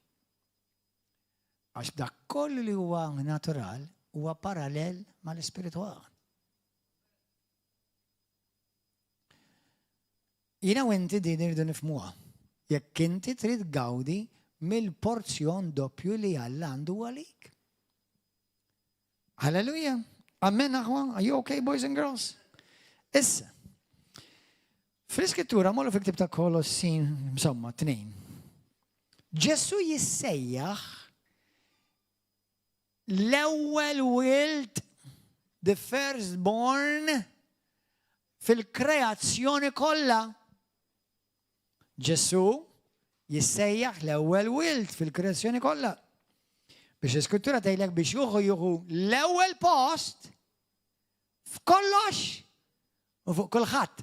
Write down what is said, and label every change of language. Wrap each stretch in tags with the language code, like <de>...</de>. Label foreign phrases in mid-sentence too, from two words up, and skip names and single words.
<mt>Għax dak kollu li huwa natural huwa parallel mal-ispiritwal. Jiena u inti din irridu nifhmuha. Jekk inti trid gawdi mill-porzjon doppju li Alla għandu għalik. Halleluja. Amen, aħwa.</mt> <en>Are you okay, boys and girls?</en> <mt>Issa. Fl-iskrittura, mollu fil-ktib ta' Kolossin, insomma, 2. Ġesu jissejjaħ l-ewwel wild,</mt> <en>the firstborn,</en> <mt>fil-kreazzjoni kollha. Ġesu jissejjaħ l-ewwel wild fil-kreazzjoni kollha. Biex l-iskrittura tgħidlek biex juħu l-ewwel post f'kollox u fuq kulħadd.</mt>